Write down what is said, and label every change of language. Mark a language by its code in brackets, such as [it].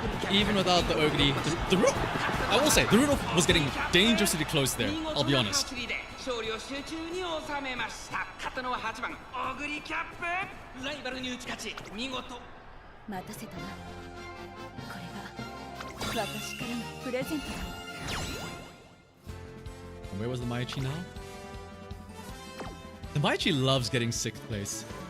[en] Even without the Ogre, I will say, the Rudolph was getting dangerously close there, I'll be honest. [ja] 勝利を集中に収めました。勝ったのは8番オグリキャップ。ライバルに打ち勝ち見事。待たせたな。これが私からのプレゼントだ。 [en] Where was the Mayachi now? The Mayachi loves getting 6th place.